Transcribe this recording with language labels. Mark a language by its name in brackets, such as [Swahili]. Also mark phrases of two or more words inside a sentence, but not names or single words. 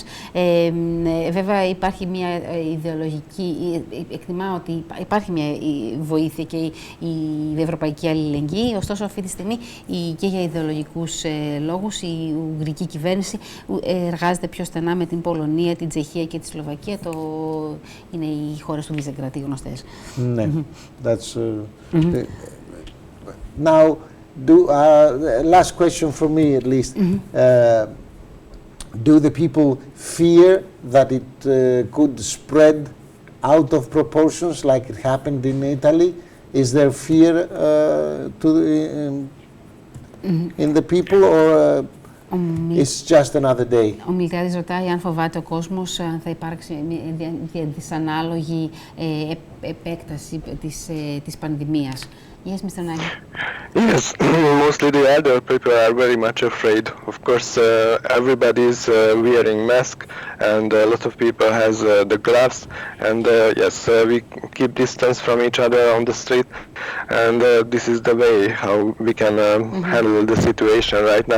[Greek] Βέβαια, υπάρχει μια ιδεολογική, εκτιμά ότι υπάρχει μια βοήθεια και η ευρωπαϊκή αλληλεγγύη, ωστόσο αυτή τη στιγμή και για ιδεολογικούς λόγους η ουγγρική κυβέρνηση εργάζεται πιο στενά με την Πολωνία, την Τσεχία και τη Σλοβακία. Είναι οι χώρες του Βίζεγκραντ οι γνωστές. Ναι, [English] that's now last question for me at least. Do the people fear that it could spread out of proportions like it happened in Italy? Is there fear in the people, or it's just another day? [Greek] Ο Μιλτιάδης ρωτάει αν φοβάται ο κόσμος αν θα υπάρξει μια δυσανάλογη επέκταση της πανδημίας. [English] Yes, Mr. Naggi. Yes, mostly the elder people are very much afraid. Of course, everybody is wearing mask, and a lot of people has the gloves. And yes, we keep distance from each other on the street, and this is the way how we can handle the situation right now.